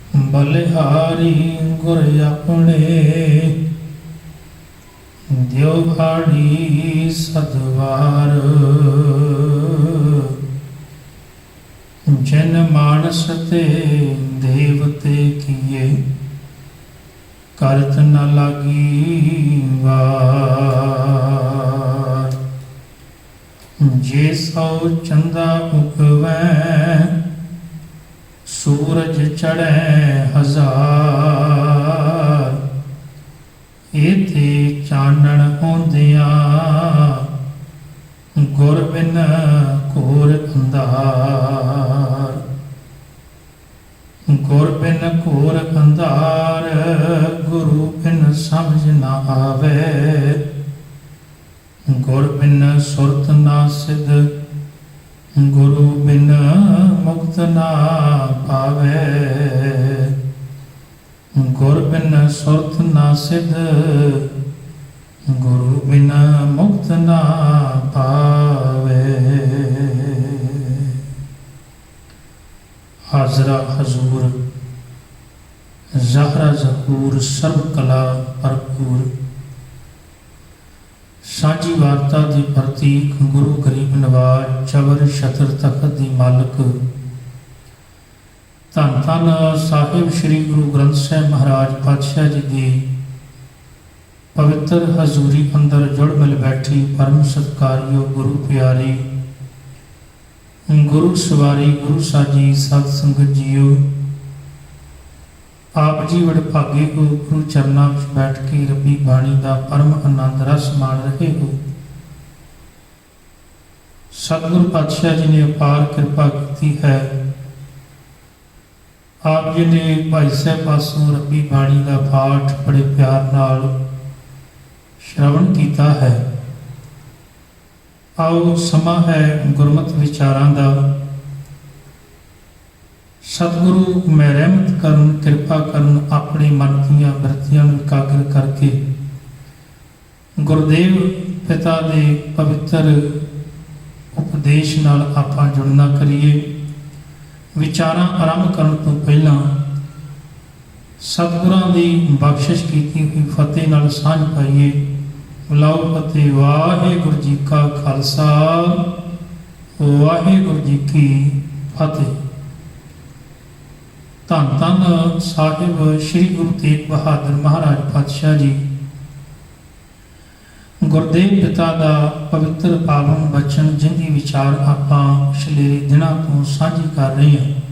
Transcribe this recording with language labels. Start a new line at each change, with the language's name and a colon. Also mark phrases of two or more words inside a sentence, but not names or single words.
Punjabi: ਬਲਿਹਾਰੀ ਗੁਰ ਅਪਨੇ ਦਿਓਹਾੜੀ ਸਦਵਾਰ ਜਿਨ ਮਾਨਸ ਤੇ ਦੇਵਤੇ ਕੀਏ ਕਰਤ ਨ ਲਾਗੀ ਵਾਰ। ਜੇ ਸਉ ਚੰਦਾ ਉਗਵੈ ਸੂਰਜ ਚੜ੍ਹੇ ਹਜ਼ਾਰ ਏਥੇ ਚਾਨਣ ਹੋਂਦਿਆਂ ਗੁਰ ਬਿਨ ਘੋਰ ਅੰਧਾਰ। ਗੁਰ ਬਿਨ ਘੋਰ ਅੰਧਾਰ ਗੁਰੂ ਬਿਨ ਸਮਝ ਨ ਆਵੇ। ਗੁਰ ਬਿਨ ਸੁਰਤ ਨਾ ਸਿੱਧ ਗੁਰੂ ਬਿਨ ਮੁਕਤ ਨਾ ਪਾਵੇ। ਗੁਰ ਬਿਨ ਸੁਰਤ ਨਾ ਸਿੱਧ ਗੁਰੂ ਬਿਨ ਮੁਕਤ ਨਾ ਪਾਵੇ। ਹਾਜ਼ਰਾ ਹਜ਼ੂਰ ਜ਼ਾਹਰਾ ਜ਼ਹੂਰ ਸਰਬ ਕਲਾ ਭਰਪੂਰ ਸਾਂਝੀ ਵਾਰਤਾ ਦੀ ਪ੍ਰਤੀਕ ਗੁਰੂ ਗਰੀਬ ਨਿਵਾਜ਼ ਚਵਰ ਛਤਰ ਤਖ਼ਤ ਦੀ ਮਾਲਕ ਧੰਨ ਧੰਨ ਸਾਹਿਬ ਸ੍ਰੀ ਗੁਰੂ ਗ੍ਰੰਥ ਸਾਹਿਬ ਮਹਾਰਾਜ ਪਾਤਸ਼ਾਹ ਜੀ ਦੀ ਪਵਿੱਤਰ ਹਜ਼ੂਰੀ ਅੰਦਰ ਜੁੜ ਮਿਲ ਬੈਠੀ ਪਰਮ ਸਤਿਕਾਰਯੋਗ ਗੁਰੂ ਪਿਆਰੀ ਗੁਰੂ ਸਵਾਰੀ ਗੁਰੂ ਸਾਜੀ ਸਤ ਸੰਗਤ ਜੀਓ।
Hindi: आप जी वडभागे हो गुरु चरणा में बैठ के रबी बाणी का परम आनंद रस मान रहे हो। सतगुरु पातशाह जी ने अपार कृपा की है। आप जी ने भाई साहब पासों रबी बाणी का पाठ बड़े प्यार नाल श्रवण किया है।
Punjabi: ਆਓ ਸਮਾਂ ਹੈ ਗੁਰਮਤ ਵਿਚਾਰਾਂ ਦਾ। ਸਤਿਗੁਰੂ ਮੈਂ ਰਹਿਮਤ ਕਰਨ ਕਿਰਪਾ ਕਰਨ ਆਪਣੇ ਮਨ ਦੀਆਂ ਬਿਰਤੀਆਂ ਨੂੰ ਇਕਾਗਰ ਕਰਕੇ ਗੁਰਦੇਵ ਪਿਤਾ ਦੇ ਪਵਿੱਤਰ ਉਪਦੇਸ਼ ਨਾਲ ਆਪਾਂ ਜੁੜਨਾ ਕਰੀਏ। ਵਿਚਾਰਾਂ ਆਰੰਭ ਕਰਨ ਤੋਂ ਪਹਿਲਾਂ ਸਤਿਗੁਰਾਂ ਦੀ ਬਖ਼ਸ਼ਿਸ਼ ਕੀਤੀ ਹੋਈ ਫ਼ਤਿਹ ਨਾਲ ਸਾਂਝ ਪਾਈਏ। ਬੁਲਾਓ ਫ਼ਤਿਹ। ਵਾਹਿਗੁਰੂ ਜੀ ਕਾ ਖ਼ਾਲਸਾ ਵਾਹਿਗੁਰੂ ਜੀ ਕੀ ਫ਼ਤਿਹ। ਧੰਨ ਧੰਨ ਸਾਹਿਬ ਸ੍ਰੀ ਗੁਰੂ ਤੇਗ ਬਹਾਦਰ ਮਹਾਰਾਜ ਪਾਤਸ਼ਾਹ ਜੀ ਗੁਰਦੇਵ ਪਿਤਾ ਕਾ ਪਵਿੱਤਰ ਪਾਵਨ ਬਚਨ ਜਿੰਦੀ ਵਿਚਾਰ ਆਪਾਂ ਪਿਛਲੇ ਦਿਨੋਂ ਤੋਂ ਸਾਂਝੀ ਕਰ ਰਹੇ ਹੈਂ।